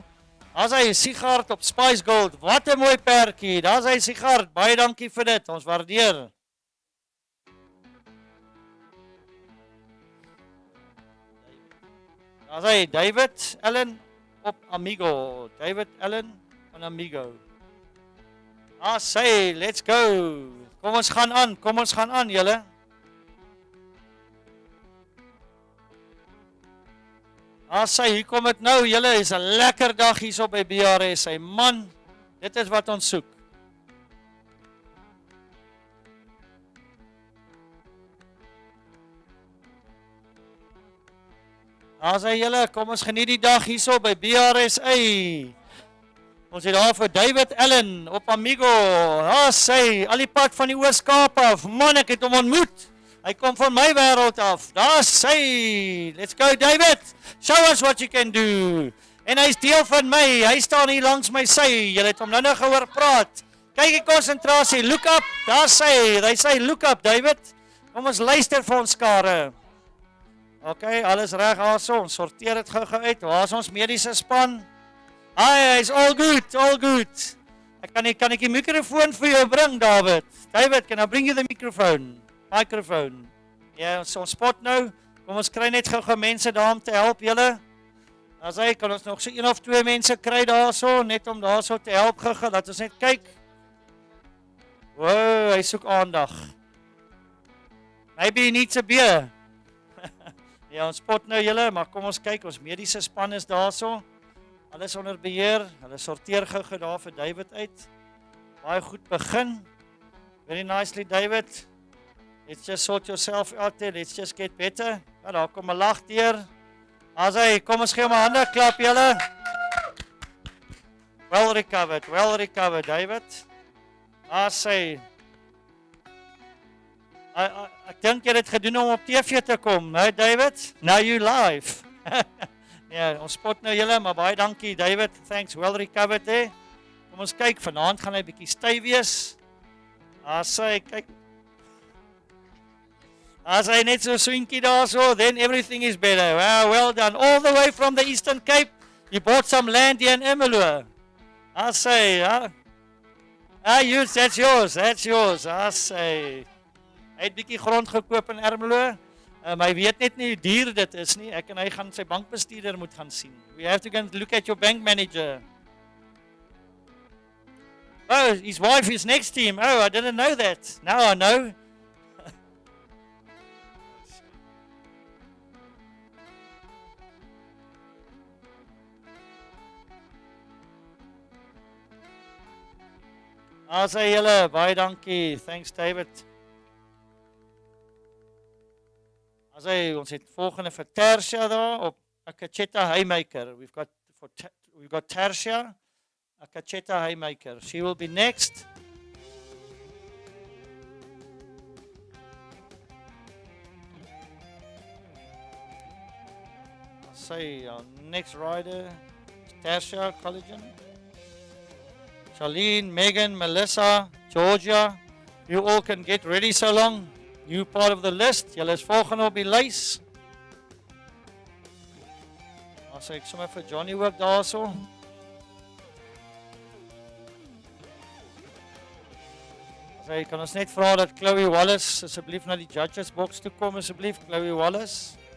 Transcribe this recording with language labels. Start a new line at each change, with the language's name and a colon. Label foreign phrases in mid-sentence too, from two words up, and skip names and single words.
Afrikaans: As hy, Sigard op Spice Gold, wat 'n mooi perdjie, daar's hy Sigard, baie dankie vir dit, ons waardeer. Daar's hy, David Allen op Amigo, David Allen van Amigo. Sê,
English: let's go,
Afrikaans: kom ons gaan aan julle. Sê, hier kom dit nou, julle, is 'n lekker dag hier so by BRS, hy man, dit is wat ons soek. Sê julle, kom ons geniet die dag hier so by BRS, ons het daar vir David Allen op Amigo, sê, al die pad van die Oos-Kaap af, man, ek het hom ontmoet. Hy kom van my wêreld af. Daar sê,
English: let's go David. Show us what you can do.
Afrikaans: En hy's deel van my. Hy staan hier langs my sy. Julle het hom nou gehoor praat. Kyk die konsentrasie.
English: Look up.
Afrikaans: Daar sê, hy sê
English: look up
Afrikaans: David. Kom ons luister vir ons skare. Okay, alles reg daarso. Ons sorteer dit gou-gou uit. Waar is ons mediese span?
English: Hy's all good, all good.
Afrikaans: Kan ek die mikrofoon vir jou bring David?
English: David, can I bring you the microphone?
Afrikaans: Ja, ons spot nou. Kom ons kry net gou mense daar om te help julle. As hy kan ons nog so 1 of 2 mense kry daarso, net om daarso te help gou. Laat ons net kyk. Wow, hy soek aandag.
English: Maybe he needs a beer.
Afrikaans: Ja, ons spot nou julle, maar kom ons kyk, ons mediese span is daarso. Alles onder beheer. Hulle sorteer gou daar vir David uit. Baie goed begin.
English: Very nicely David. Let's just sort yourself out there. Let's just get better.
Afrikaans: Ja, daar kom 'n lag deur. As hy, kom ons gee hom 'n hande klap julle.
English: Well recovered, David.
Afrikaans: As hy. Ek dink jy het dit gedoen om op TV te kom, hè David?
English: Now you live.
Afrikaans: Ja, ons spot nou julle, maar baie dankie David.
English: Thanks, well recovered there.
Afrikaans: Kom ons kyk, vanaand gaan hy bietjie styf wees. As hy, kyk. As hy net so swinkie daar so,
English: then everything is better. Well done. All the way from the Eastern Cape, you bought some land here in Ermelo. I say, that's yours. I say.
Afrikaans: Hy het bietjie grond gekoop in Ermelo. Hy weet net nie hoe duur dit is nie. Ek en hy gaan sy bankbestuurder moet gaan sien.
English: We have to go and look at your bank manager. Oh, his wife is next to him. Oh, I didn't know that. Now I know.
Afrikaans: As hy julle, baie dankie. Thanks David. As hy, ons het volgende vir Tersia daar op Akacheta Haymaker.
English: We've got Tersia, Akacheta Haymaker. She will be next. Say our next rider, Tersia Collagen. Charlene, Megan, Melissa, Georgia, you all can get ready so long. You part of the list.
Afrikaans: Julle is volgende op die lys. As ek sommer vir Johnny ook daarso. As kan ons net vra dat Chloe Wallace asseblief na die
English: judges box
Afrikaans: toe kom asseblief, Chloe Wallace.